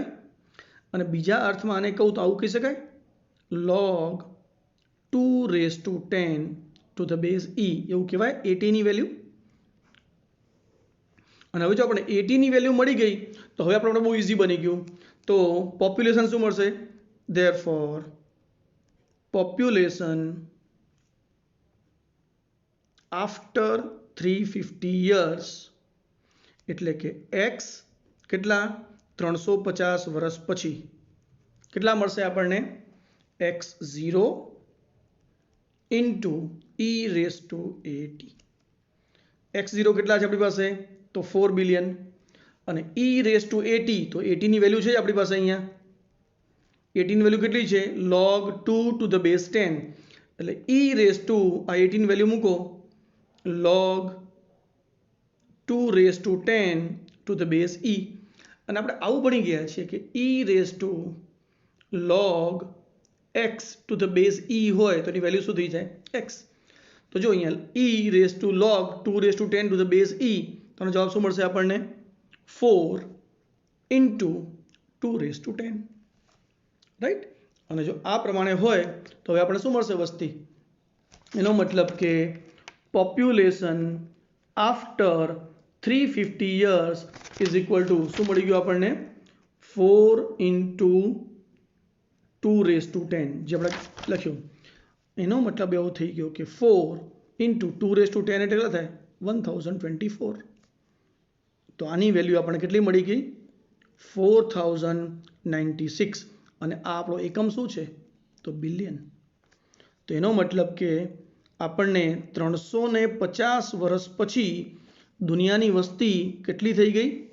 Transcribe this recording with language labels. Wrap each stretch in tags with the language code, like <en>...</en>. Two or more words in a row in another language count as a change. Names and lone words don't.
<gu>અને બીજા અર્થમાં આને કહું તો આવું કહી શકાય, log 2⁻10</gu> <en>to the base E</en> <gu>એવું કહેવાય AT ની વેલ્યુ. અને હવે જો આપણે AT ની વેલ્યુ મળી ગઈ તો હવે આપણે બહુ ઇઝી બની ગયું. તો પોપ્યુલેશન શું મળશે?</gu> <en>therefore population after 350 years</en> <gu>એટલે કે x કેટલા 350 વર્ષ પછી કેટલા મળશે આપણને</gu> <en>x0 into e raised to at.</en> <gu>x0 કેટલા છે આપણી પાસે તો 4 બિલિયન અને</gu> <en>e raised to at</en> <gu>તો 80 ની વેલ્યુ છે આપણી પાસે અહીંયા 80 ની વેલ્યુ કેટલી છે</gu> <en>log 2 to the base 10</en> <gu>એટલે</gu> <en>e raised to</en> <gu>આ 80 ની વેલ્યુ મૂકો</gu> <en>log 2 raised to 10 to the base e</en> <gu>અને આપણે આવું ભણી ગયા છીએ કે</gu> <en>e raised to log x to the base e</en> <gu>હોય તો એની વેલ્યુ શું થઈ જાય x તો જો અહીંયા</gu> <en>e raised to log 2 raised to 10 to the base e</en> <gu>તો આનો જવાબ શું મળશે આપણને</gu> <en>4 into 2 raised to 10 રાઈટ</en> <gu>અને જો આ પ્રમાણે હોય તો હવે આપણે શું મળશે વસ્તી એનો મતલબ કે</gu> <en>population after 350 years is equal to</en> <gu>શું મળી ગયું આપણને</gu> <en>4 into 2 raised to 10</en> <gu>જે આપણે લખ્યું એનો મતલબ એવો થઈ ગયો કે</gu> <en>4 into 2 raised to 10</en> <gu>એટલે કેટલા થાય 1024 તો આની વેલ્યુ આપણને કેટલી મળી ગઈ 4096 અને આ આપણો એકમ શું છે તો બિલિયન તો એનો મતલબ કે આપણને 350 વર્ષ પછી દુનિયાની વસ્તી કેટલી થઈ ગઈ</gu>